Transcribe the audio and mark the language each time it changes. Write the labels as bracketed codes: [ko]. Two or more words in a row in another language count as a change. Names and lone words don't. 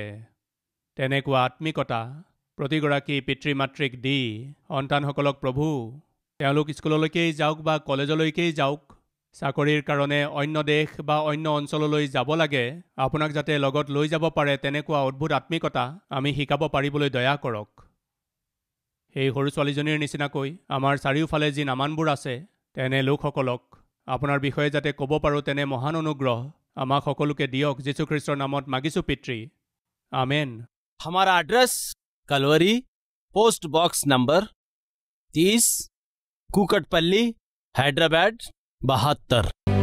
[as] তেনেকুৱা আত্মিকতা প্ৰতিগৰাকী পিতৃ মাতৃক দি সন্তানসকলক প্ৰভু, তেওঁলোক স্কুললৈকেই যাওক বা কলেজলৈকেই যাওক, চাকৰিৰ কাৰণে অন্য দেশ বা অন্য অঞ্চললৈ যাব লাগে, আপোনাক যাতে লগত লৈ যাব পাৰে তেনেকুৱা অদ্ভুত আত্মিকতা আমি শিকাব পাৰিবলৈ দয়া কৰক। সেই সৰু ছোৱালীজনীৰ নিচিনাকৈ আমাৰ চাৰিওফালে যি নামানবোৰ আছে তেনে লোকসকলক আপোনাৰ বিষয়ে যাতে ক'ব পাৰোঁ তেনে মহান অনুগ্ৰহ আমাক সকলোকে দিয়ক। যীশুখ্ৰীষ্টৰ নামত মাগিছোঁ পিতৃ, আমেন। [hi] हमारा एड्रेस कलवरी, पोस्ट बॉक्स नंबर 30, कुकटपल्ली, हैदराबाद 72।